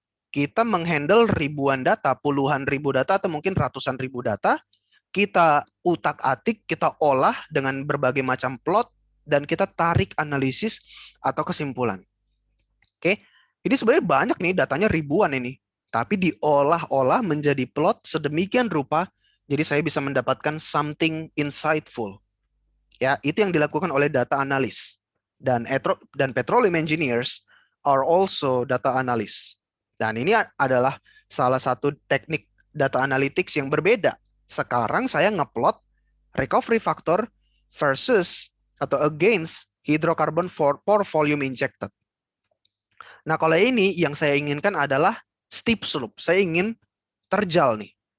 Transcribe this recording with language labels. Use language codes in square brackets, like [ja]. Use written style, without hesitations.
[id] Kita menghandle ribuan data, puluhan ribu data, atau mungkin ratusan ribu data, kita utak-atik, kita olah dengan berbagai macam plot, dan kita tarik analisis atau kesimpulan. Oke, ini sebenarnya banyak nih, datanya ribuan ini, tapi diolah-olah menjadi plot sedemikian rupa, jadi saya bisa mendapatkan [en] something insightful. [id] Ya, itu yang dilakukan oleh data analis. [en] Dan petroleum engineers are also data analyst. [id] Dan ini adalah salah satu teknik data analytics yang berbeda. Sekarang saya ngeplot recovery factor versus atau against hydrocarbon for volume injected. Nah, kalau ini yang saya inginkan adalah steep slope. Saya ingin terjal nih.